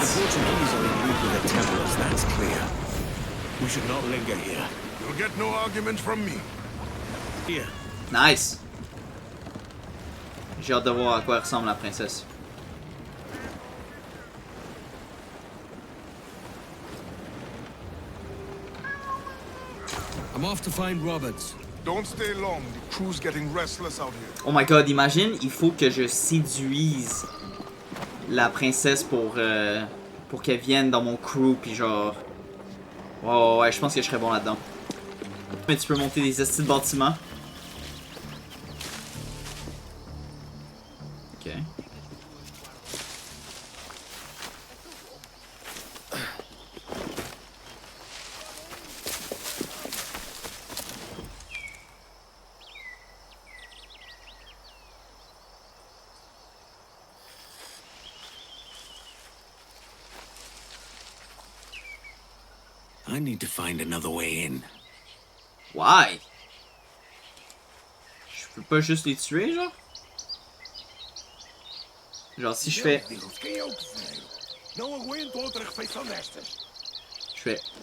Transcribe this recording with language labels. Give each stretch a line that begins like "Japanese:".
English: The Portuguese are in league with the Templars, that's clear. We should not linger here. You'll get no argument from me. Here. Nice.
French: J'ai hâte de voir à quoi ressemble la princesse.
English: I'm off to find Roberts. Don't stay long. The crew's getting restless out here. Oh my god,
French: imagine, il faut que je séduise la princesse pour qu'elle vienne dans mon crew, puis genre... Oh ouais, je pense que je serais bon là-dedans. Mais tu peux monter des estis de bâtiments.
English: Ok. I need to find another way in. Why?
French: Je peux pas juste les tuer, genre? Genre, si je fais... Je fais...